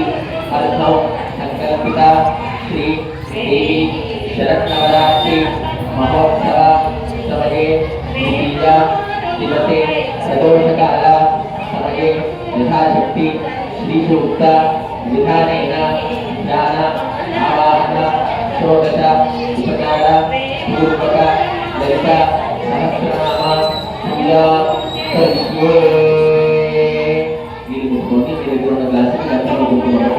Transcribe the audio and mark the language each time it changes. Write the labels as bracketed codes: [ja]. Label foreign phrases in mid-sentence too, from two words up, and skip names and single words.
[sa] अर्थम संकल्पिता श्री देवी शरन्नवरात्रि महोत्सव समये द्वितीया दिवसे सदोषकाल समये यथाशक्ति श्रीसूक्त विधानेन ज्ञान आवाहन षोडश उपचार पूर्वक ललित सहस्रनाम पूजा करिष्ये। [te] మీరు ముట్టుకోండి, మీరు ఎదురు ఉన్న గ్లాసుకి గంటలు ముట్టుకోండి.